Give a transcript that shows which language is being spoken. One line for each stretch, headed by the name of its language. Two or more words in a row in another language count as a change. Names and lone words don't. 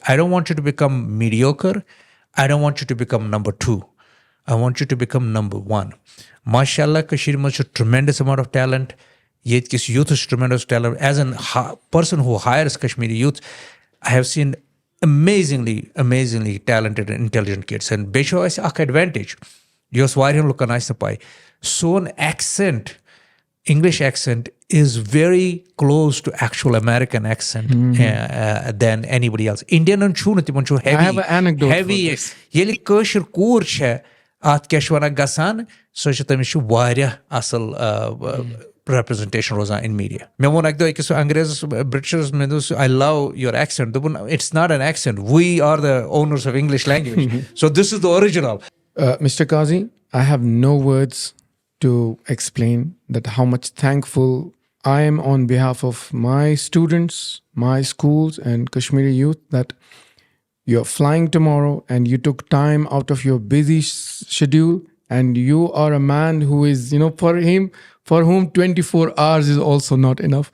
English: I don't want you to become mediocre. I don't want you to become number 2. I want you to become number 1. MashaAllah, Kashmir has a tremendous amount of talent. Yet youth is tremendous talent. As a person who hires Kashmiri youth, I have seen amazingly talented and intelligent kids.
Kashmiri: And بیٚیہِ چھُ اَسہِ اکھ advantage یۄس واریاہن لُکن آسہِ نہٕ پاے.
English: سون accent, English accent is very close to actual American accent than anybody else.
Kashmiri: Indian چھُ نہٕ تِمن چھُ
English: I have an anecdote heavy. for this.
Kashmiri: ییٚلہِ کٲشِر کوٗر چھےٚ اَتھ کیٛاہ چھِ وَنان گژھان سۄ چھِ تٔمِس چھُ واریاہ اَصٕل representation روزان
English: in media.
Kashmiri: مےٚ ووٚن اَکہِ دۄہ أکِس انگریزس برٹشس مےٚ دوٚپُس
English: I love your accent. دوٚپُن it's not an accent. We are the owners of English language. So this is the original. Mr. Qazi, I have no words to explain that how much thankful I am on behalf of my students, my schools, and Kashmiri youth that you're flying tomorrow and you took time out of your busy schedule, and you are a man who is, for whom 24 hours is also not enough.